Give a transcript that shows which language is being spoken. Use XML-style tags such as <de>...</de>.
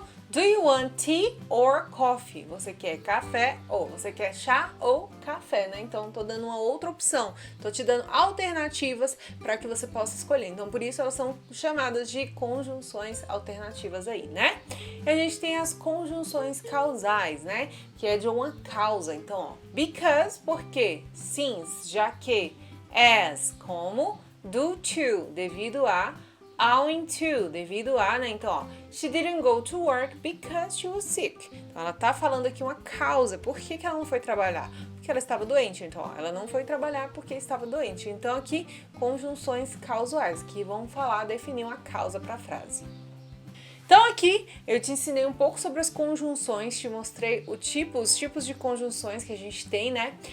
<en>Do you want tea or coffee?</en> <pt>Você quer café ou você quer chá ou café, né? Então, tô dando uma outra opção. Tô te dando alternativas para que você possa escolher. Então, por isso elas são chamadas de conjunções alternativas aí, né? E a gente tem as conjunções causais, né? Que é de uma causa. Então, ó, because, porque, since, já que, as, como, due to, devido a, owing to, devido a, né?</pt> <en>Então, ó, she didn't go to work because she was sick.</en> <pt>Então, ela tá falando aqui uma causa. Por que ela não foi trabalhar? Porque ela estava doente. Então, ó, ela não foi trabalhar porque estava doente. Então, aqui, conjunções causais, que vão definir uma causa para a frase. Então aqui eu te ensinei um pouco sobre as conjunções, te mostrei os tipos de conjunções que a gente tem, né?</pt>